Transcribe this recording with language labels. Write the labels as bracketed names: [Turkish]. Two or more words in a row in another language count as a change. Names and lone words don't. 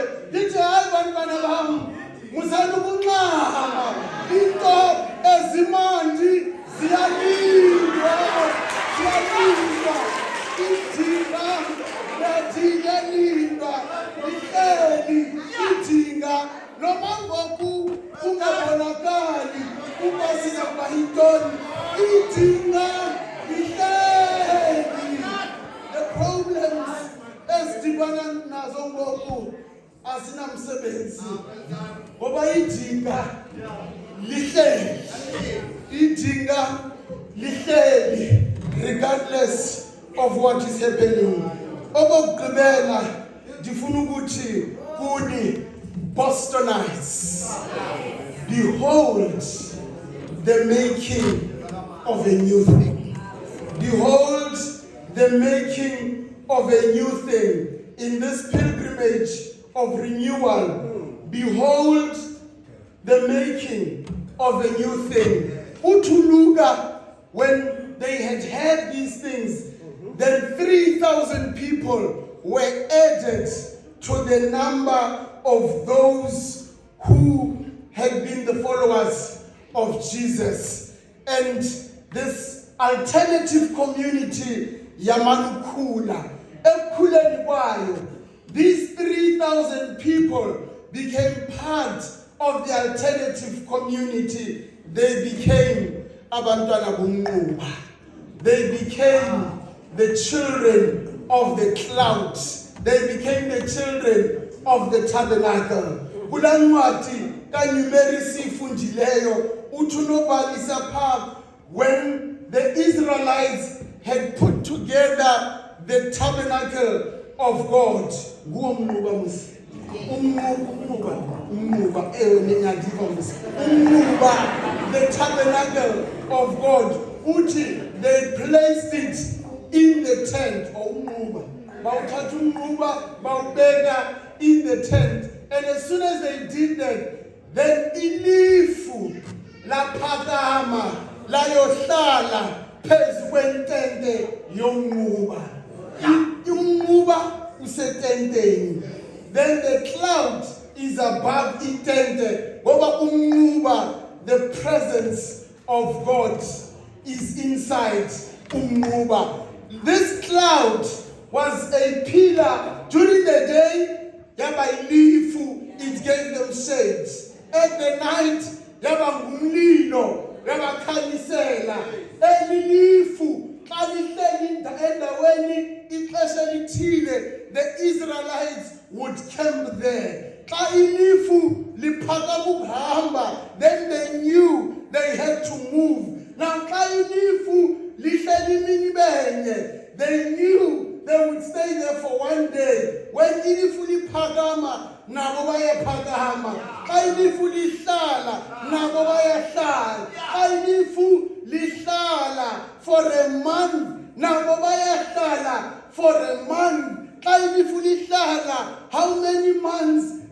[Xhosa] Lithi hayi bantwana bam muzani ukunxama into ezimandi ziyalindwa idinga yathi yalindwa ihleli idinga noma ngoku ungabonakali ukuba sizawuba yintoni idinga ihleli. [English] The problems [Xhosa] esidibana nazo ngoku asinamsebenzi ngoba idinga lihleli [English] regardless of what is happening. [Xhosa] Okugqibela ndifuna ukuthi kuni Bostonites, [English] behold the making of a new thing. Behold the making of a new thing in this pilgrimage of renewal. Behold the making of a new thing. Utuluka, when they had heard these things, then 3,000 people were added to the number of those who had been the followers of Jesus. And this alternative community, [Xhosa] Yamanukula, ekukhuleni kwayo, [English] these 3,000 people became part of the alternative community. They became [Xhosa] abantwana bunquba. [English] They became the children of the cloud. They became the children of the tabernacle. [Xhosa] Kula ncwadi kaNumeri sifundileyo uthi unobalisa pha [English] when the Israelites had put together the tabernacle of God. The tabernacle of God. Uthi they placed it in the tent. In the tent. And as soon as they did that, then [Xhosa] ilifu la phakama la yohlala phezu kwentente yomnquba. Umnquba usetenteni. [English] Then the cloud is above itente. [Xhosa] Ngoba umnquba, [English] the presence of God is inside umnquba. This cloud was a pillar during the day. Yabailifu, it gave them shades. At the night, [Xhosa] yabangumlilo, yabakhanyisela. Elilifu, khalihleli endaweni ixesha lithile, [English] the Israelites would camp there. [Xhosa] Xa ilifu liphakama ukuhamba, [English] then they knew they had to move. [Xhosa] Now xa ilifu lihleli imini benye, [English] they knew they would stay there for 1 day. [Xhosa] When ilifu liphakama, nabo bayaphakama. Xa ilifu lihlala, nabo bayahlala. Xa ilifu lihlala [English] for a month, [Xhosa] nabo bayahlala [English] for a month. [Xhosa] Xa ilifu lihlala, [English] how many months?